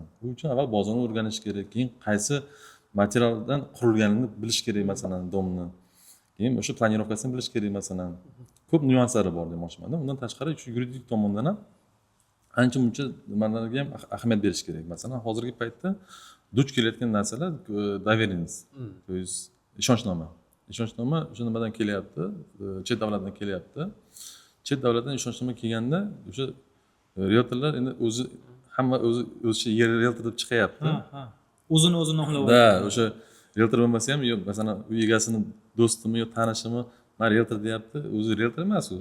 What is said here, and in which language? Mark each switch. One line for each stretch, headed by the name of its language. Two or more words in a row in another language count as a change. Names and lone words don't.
Uzbek: Bu uchun avval bozorni o'rganish kerak, keyin qaysi materialdan qurilganini bilish kerak, masalan, domni. Keyin o'sha planirovkasini bilish kerak, masalan. Ko'p nyuanslari bor demoqchiman-da. Undan tashqari shu yuridik tomondan ham ancha-muncha nimalarga ham ahamiyat berish kerak. Masalan, hozirgi paytda duch kelayotgan narsalar
Russian: доверенность, то есть
Uzbek: ishonchnoma. Ishonchnoma o'sha nimadan kelyapti? Chet davlatdan kelyapti. Chet davlatdan ishonchnoma kelganda o'sha realtorlar endi hamma o'zicha realtor deb chiqyapti. O'zini nomlab Da, o'sha realtor bo'lmasa ham, yo'q, masalan, uy egasini do'stimi yo tanishimi, men realtor deyapti, o'zi realtor emas u.